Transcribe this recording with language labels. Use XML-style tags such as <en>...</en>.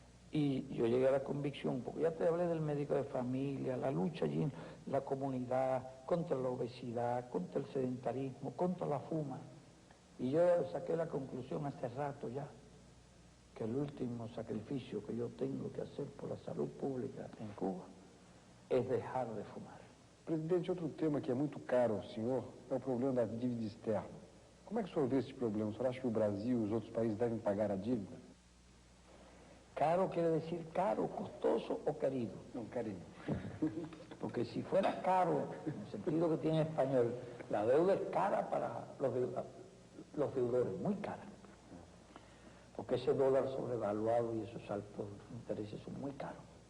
<es>Y yo llegué a la convicción, porque ya te hablé del médico de familia, la lucha allí en la comunidad, contra la obesidad, contra el sedentarismo, contra la fuma. Y yo saqué la conclusión hace rato ya, que el último sacrificio que yo tengo que hacer por la salud pública en Cuba es dejar de fumar.</es> <pt>Presidente, outro tema que é muito caro ao senhor é o problema da dívida externa. Como é que o senhor vê esse problema? O senhor acha que o Brasil e os outros países devem pagar a dívida?</pt> <es>Caro quiere decir caro, costoso o querido.</es> <pt>Não, carinho.</pt> <es>Porque si fuera caro, en el sentido que tiene en español, la deuda es cara para los deudores, muy cara. Porque ese dólar sobrevaluado y esos altos intereses son muy caros.</es>